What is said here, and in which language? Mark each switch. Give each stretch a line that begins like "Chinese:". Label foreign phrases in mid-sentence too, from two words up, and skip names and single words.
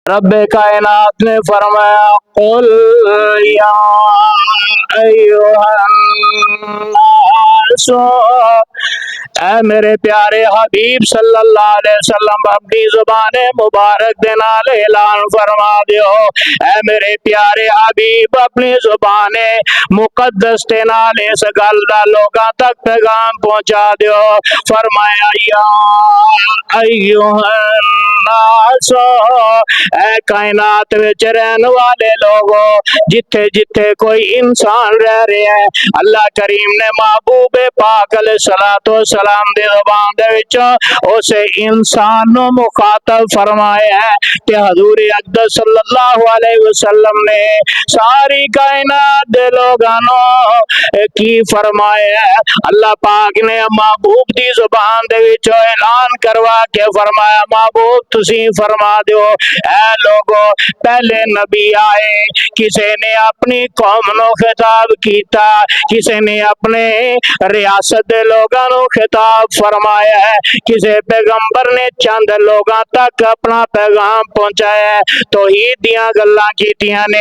Punjabi: رب کائنات نے فرمایا
Arabic: قل يا أيها الناس,
Punjabi: اے میرے پیارے حبیب
Arabic: صلى الله عليه وسلم
Punjabi: اپنی زبان مبارک دے نال اعلان فرما دیو. اے میرے پیارے حبیب اپنی زبان مقدس دے نال اس گل دا لوگاں تک پیغام پہنچا دیو. फरमाया
Arabic: يا أيها الناس,
Punjabi: ، اے کائنات وچ رہنے والے لوگو، جتھے جتھے کوئی انسان رہ رہا ہے، اللہ کریم نے محبوب پاک
Arabic: عليه الصلاة والسلام
Punjabi: دے زبان دے وچ اس انسان نوں مخاطب فرمایا ہے کہ حضور اقدس
Arabic: صلى الله عليه وسلم
Punjabi: نے ساری کائنات دے لوگاں نوں کی فرمایا ہے. اللہ پاک نے محبوب دی زبان دے وچ اعلان کروا کے فرمایا، محبوب تسی فرما دو، اے لوگو پہلے نبی آئے، کسی نے اپنی قوم نوں خطاب کیتا، کسی نے اپنے ریاست دے لوگاں نوں خطاب فرمایا ہے، کسی پیغمبر نے چند لوگاں تک اپنا پیغام پہنچایا ہے، توحید دیاں گلاں کیتیاں نے.